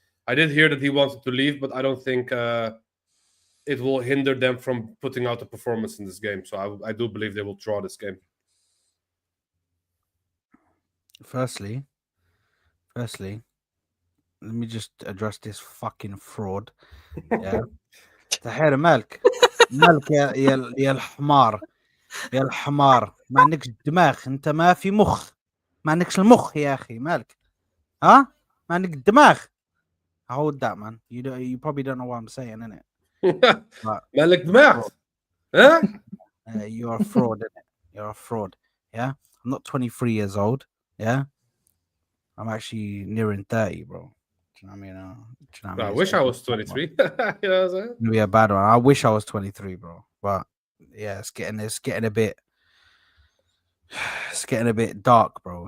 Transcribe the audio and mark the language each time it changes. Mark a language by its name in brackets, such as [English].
[English] I did hear that he wanted to leave, but I don't think it will hinder them from putting out a performance in this game. So I do believe they will draw this game. Firstly, let me just address this fucking fraud. Yeah. [Arabic] تحية مالك يا الحمار يا الحمار ما عندكش دماغ انت ما في مخ ما عندكش المخ يا اخي مالك ها ما عندك الدماغ. [English] Hold that, man. You probably don't know what I'm saying, innit? [Arabic] مالك دماغ huh? [English] You're a fraud, innit? You're a fraud. Yeah, I'm not 23 years old. Yeah, I'm actually nearing 30, bro. Do you know what I mean? I wish I was 23. You know what I'm saying? It'll be a bad one. I wish I was 23, bro. But yeah, it's getting a bit dark, bro.